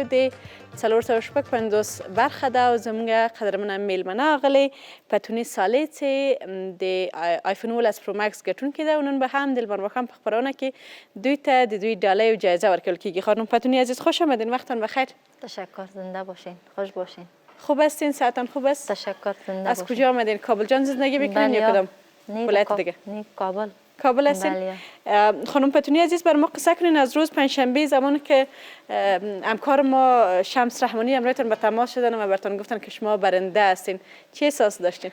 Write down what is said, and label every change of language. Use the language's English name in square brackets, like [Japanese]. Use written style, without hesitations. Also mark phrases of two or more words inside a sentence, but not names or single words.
[Pashto] د 456 برخه ده او زموږ قدرمنه میلمنه اغلې پتوني صالح چې د آیفون 12 پرو مکس ګټونکې ده او نن به هم د لمر ماښام په خپرونه کې دوی ته د دوی ډالۍ و جایزه ورکول کیږي. [Persian] خانم پتونی عزیز خوش آمدین، وقتتان بخیر. تشکر، زنده باشین، خوش باشین. خوب هستین؟ صحتان خوب است؟ تشکر، زنده از کجا آمدین؟ کابل جان زندگی میکنین یا کدام ولایت دیگه؟ نه کابل. کابل هستین؟ خانم پتونی عزیز بر ما قصه کنین از روز پنجشنبه زمانی که همکار ما شمس رحمانی امروزتان به تماس شدن و براتون گفتن که شما برنده هستین، چه احساس داشتین؟